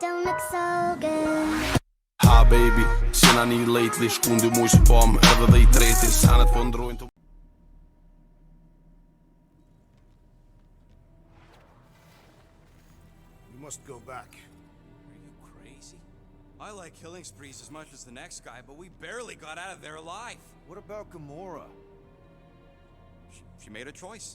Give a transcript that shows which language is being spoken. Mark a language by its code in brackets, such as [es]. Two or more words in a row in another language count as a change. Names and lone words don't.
[en] look so good. Hi baby, seen I need lately. [sq] Shkun dy muj që pom, edhe dhe I treti. Sanet po ndrojnë të... [en] We must go back. Are you crazy? I like killing sprees as much as the next guy, but we barely got out of there alive. What about Gamora? She made a choice.